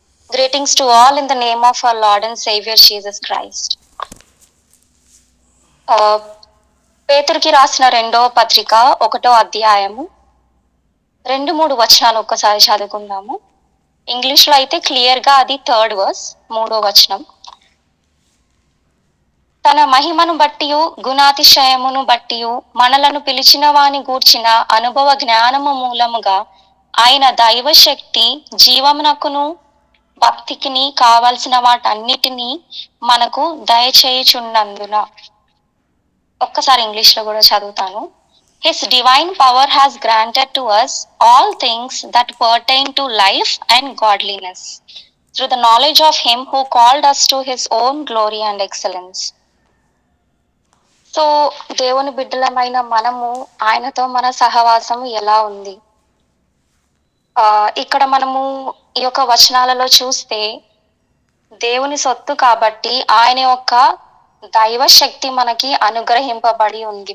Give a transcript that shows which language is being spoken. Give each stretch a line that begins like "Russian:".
English: Greetings to all in the name of our Lord and Savior Jesus Christ.
Telugu: పేతురుకి రాసిన 2వ పత్రిక 1వ అధ్యాయము 2-3 వచనాలు ఒక్కసారి చదువుకుందాము. ఇంగ్లీష్లో అయితే క్లియర్గా అది 3rd verse, 3వ వచనం. తన మహిమను బట్టియు గుణాతిశయమును బట్టియు మనలను పిలిచిన వాని గూర్చిన అనుభవ జ్ఞానము మూలముగా ఆయన దైవశక్తి జీవమునకును భక్తికిని కావలసిన వాటన్నిటినీ మనకు దయచేయుచున్నందున. ఒక్కసారి ఇంగ్లీష్లో కూడా చదువుతాను.
English: His divine power has granted to us all things that pertain to life and godliness through the knowledge of him who called us to his own glory and excellence.
Telugu: So దేవుని బిడ్డలమైన మనము ఆయనతో మన సహవాసం ఎలా ఉంది? ఇక్కడ మనము ఈ యొక్క వచనాలలో చూస్తే దేవుని సొత్తు కాబట్టి ఆయన యొక్క దైవ శక్తి మనకి అనుగ్రహింపబడి ఉంది.